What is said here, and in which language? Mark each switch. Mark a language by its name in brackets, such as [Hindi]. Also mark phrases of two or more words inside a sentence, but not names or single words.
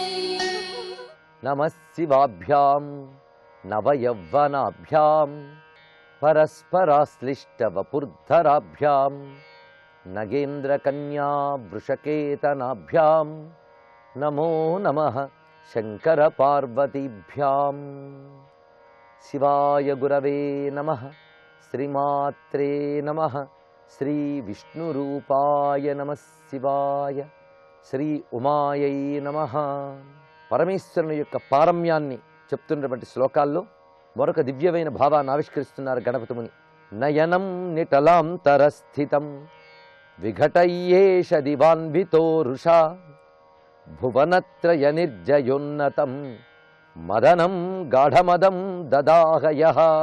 [Sanskrit] नमः शिवाभ्यां नवयौवनाभ्यां परस्पराश्लिष्टवपुर्धराभ्यां नगेन्द्रकन्या वृषकेतनाभ्यां नमो नमः शङ्करपार्वतीभ्यां. शिवाय गुरवे नमः. श्रीमात्रे नमः. श्रीविष्णुरूपाय नमः शिवाय. శ్రీ ఉమాయై నమః. [Telugu] పరమేశ్వరుని యొక్క పారమ్యాన్ని చెప్తున్నటువంటి శ్లోకాల్లో మరొక దివ్యమైన భావాన్ని ఆవిష్కరిస్తున్నారు గణపతి ముని. [Sanskrit] నయనం నిటలాంతరస్థితం విఘటయ్యేష దివాన్వితో రుషా భువనత్రయ నిర్జయోన్నతం మదనం గాఢమదం దదాహయః.